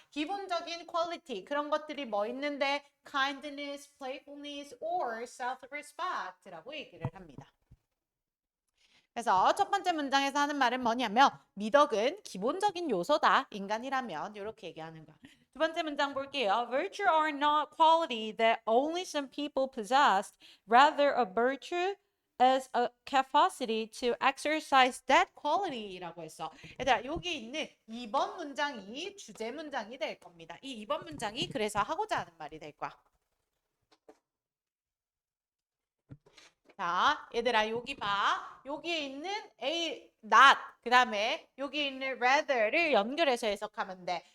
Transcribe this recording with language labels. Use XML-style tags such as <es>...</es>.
<ko>기본적인 quality 그런 것들이 뭐 있는데</ko> <en>kindness, playfulness, or self-respect</en> <ko>라고 얘기를 합니다. 그래서 첫 번째 문장에서 하는 말은 뭐냐면 미덕은 기본적인 요소다. 인간이라면 이렇게 얘기하는 거야. 두 번째 문장 볼게요.</ko> <en>Virtue are not quality that only some people possess. Rather, a virtue is a capacity to exercise that quality</en> <ko>라고 했어. 얘들아 여기 있는 2번 문장이 주제 문장이 될 겁니다. 이 2번 문장이 그래서 하고자 하는 말이 될 거야. 자, 얘들아 여기 봐. 여기에 있는 A, not, 그 다음에 여기 있는 rather를 연결해서 해석하면 돼.</ko>